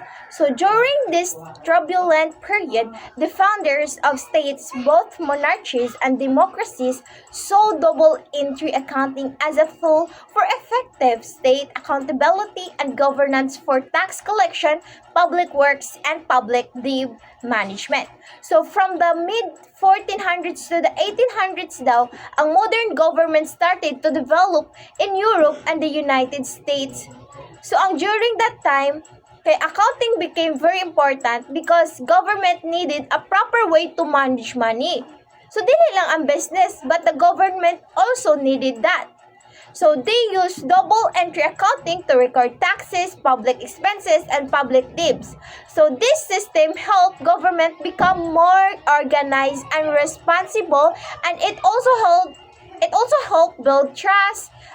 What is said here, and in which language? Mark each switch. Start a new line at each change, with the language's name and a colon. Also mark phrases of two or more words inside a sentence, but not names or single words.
English: So during this turbulent period, the founders of states, both monarchies and democracies, saw double entry accounting as a tool for effective state accountability and governance for tax collection, public works, and public debt management. So from the mid-1400s to the 1800s
Cebuano: daw, ang
English: modern government started to develop in Europe and the United States. So during that time, accounting became very important because government needed a proper way to manage money. So
Cebuano: dili lang ang
English: business, but the government also needed that. So they used double entry accounting to record taxes, public expenses, and public debts. So this system helped government become more organized and responsible, and it also helped build trust.